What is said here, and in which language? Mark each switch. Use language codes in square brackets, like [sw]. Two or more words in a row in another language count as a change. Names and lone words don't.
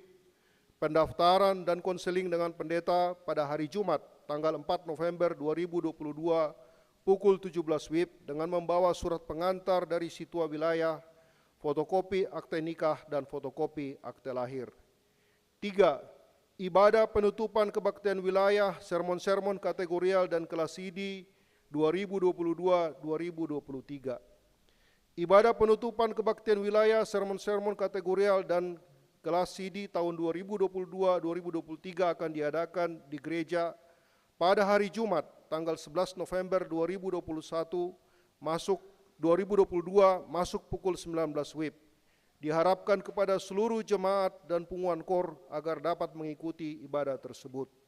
[id] Pendaftaran dan konseling dengan pendeta pada hari Jumat tanggal 4 November 2022 pukul 17 WIB dengan membawa surat pengantar dari situa wilayah, fotokopi akte nikah dan fotokopi akte lahir. 3. Ibadah penutupan kebaktian wilayah, sermon-sermon kategorial dan kelas CD 2022-2023. Ibadah penutupan kebaktian wilayah, sermon-sermon kategorial dan kelas CD tahun 2022-2023 akan diadakan di gereja pada hari Jumat tanggal 11 November 2022 masuk pukul 19 WIB. Diharapkan kepada seluruh jemaat dan pengumuman KOR agar dapat mengikuti ibadah tersebut.